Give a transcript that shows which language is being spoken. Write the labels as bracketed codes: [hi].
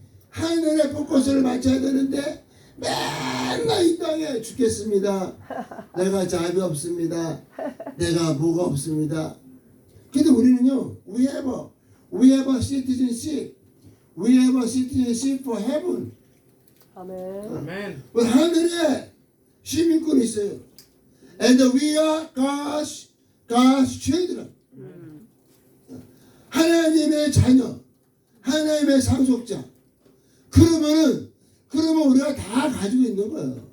[ko] 하늘의 포커스를 맞춰야 되는데 맨날 이 땅에 죽겠습니다. 내가 자비 없습니다. 내가 뭐가 없습니다. 근데 우리는요, [en] we have a citizenship. We have a citizenship for heaven. [ko] 아멘. [en] Amen. [ko] 하늘에 시민권이 있어요. [en] And we are God's children. [ko] 하나님의 자녀, 하나님의 상속자. 그러면 우리가 다 가지고 있는 거예요.